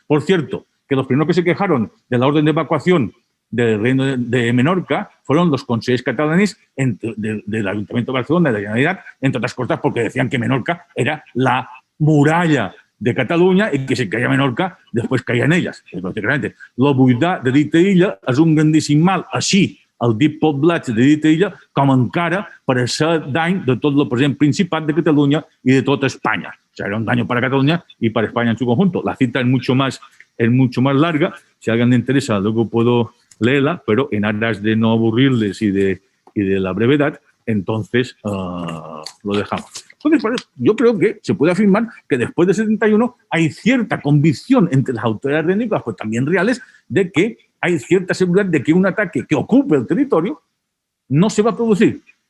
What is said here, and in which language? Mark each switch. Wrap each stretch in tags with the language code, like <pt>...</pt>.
<es>Por cierto, que los primeros que se quejaron de la orden de evacuación del reino de Menorca fueron los consejos catalanes del Ayuntamiento de Barcelona, de la Generalitat, entre otras cosas porque decían que Menorca era la muralla de Catalunya</es> <ca>i que si caia Menorca, després caien elles. La buidar de dita illa és un grandíssim mal, així el dit poblat de dita illa, com encara per ser dany de tot el present Principat de Catalunya</ca> <es>y de toda España. O sea, era un daño para Cataluña y para España en su conjunto. La cita es mucho más larga. Si a alguien le interesa, luego puedo leerla, pero en aras de no aburrirles y de la brevedad, entonces lo dejamos. Entonces, yo creo que se puede afirmar que después de 71 hay cierta convicción entre las autoridades reinícolas, pues también reales, de que hay cierta seguridad de que un ataque que ocupe el territorio no se va a producir.</es>